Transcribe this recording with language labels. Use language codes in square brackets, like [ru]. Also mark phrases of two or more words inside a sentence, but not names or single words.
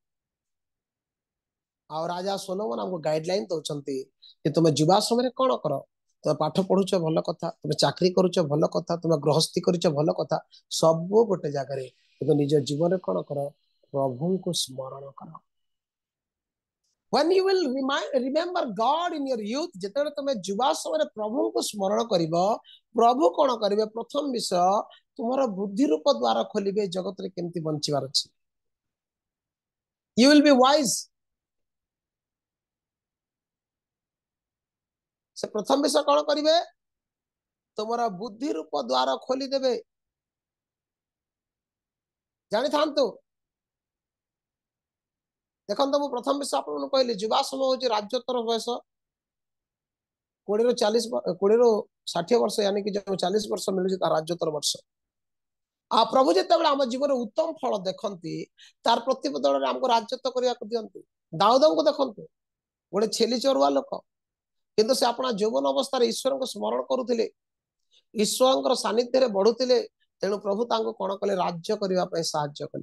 [or] ଆଉ ରାଜା ସୋଲୋମନ ଆମକୁ ଗାଇଡଲାଇନ ଦଉଛନ୍ତି ଯେ ତୁମେ ଯୁବା ସମୟରେ କଣ କର, ତୁମେ ପାଠ ପଢୁଛ ଭଲ କଥା, ତୁମେ ଚାକିରି କରୁଛ ଭଲ କଥା, ତୁମେ ଗୃହସ୍ଥି କରୁଛ ଭଲ କଥା, ସବୁ ଗୋଟେ ଜାଗାରେ, କିନ୍ତୁ ନିଜ ଜୀବନରେ କଣ କର, ପ୍ରଭୁଙ୍କୁ ସ୍ମରଣ କର। [en] When you will remember God in your youth, [or] ଯେତେବେଳେ ତୁମେ ଯୁବା ସମୟରେ ପ୍ରଭୁଙ୍କୁ ସ୍ମରଣ କରିବ, ପ୍ରଭୁ କଣ କରିବେ, ପ୍ରଥମ ବିଷୟ ତୁମର ବୁଦ୍ଧି ରୂପ ଦ୍ୱାର ଖୋଲିବେ, ଜଗତରେ କେମିତି ବଞ୍ଚିବାର ଅଛି। [en] You will be wise. [or] ସେ ପ୍ରଥମ ବିଷୟ କଣ କରିବେ, ତୁମର ବୁଦ୍ଧି ରୂପ ଦ୍ୱାର ଖୋଲିଦେବେ। ଜାଣିଥାନ୍ତୁ, ଦେଖନ୍ତୁ ମୁଁ ପ୍ରଥମ ବିଷୟ ଆପଣଙ୍କୁ କହିଲି, ଯୁବା ସମୟ ହଉଛି ରାଜତ୍ୱର ବୟସ। 20 ରୁ 60 ବର୍ଷ, [hi] यानी कि जो 40 वर्ष मिलୁଛି [or] ତା ରାଜତ୍ୱର ବର୍ଷ। ଆଉ ପ୍ରଭୁ ଯେତେବେଳେ ଆମ ଜୀବନରେ ଉତ୍ତମ ଫଳ ଦେଖନ୍ତି, ତାର ପ୍ରତିବଦଳରେ ଆମକୁ ରାଜତ୍ୱ କରିବାକୁ ଦିଅନ୍ତି। ଦାଉଦଙ୍କୁ ଦେଖନ୍ତୁ, ଗୋଟେ ଛେଲି ଚରୁଆ ଲୋକ, କିନ୍ତୁ ସେ ଆପଣା ଯୌବନ ଅବସ୍ଥାରେ ଈଶ୍ୱରଙ୍କୁ ସ୍ମରଣ କରୁଥିଲେ, ଈଶ୍ୱରଙ୍କର ସାନ୍ନିଧ୍ୟରେ ବଢୁଥିଲେ, ତେଣୁ ପ୍ରଭୁ ତାଙ୍କୁ କଣ କଲେ, ରାଜ୍ୟ କରିବା ପାଇଁ ସାହାଯ୍ୟ କଲେ।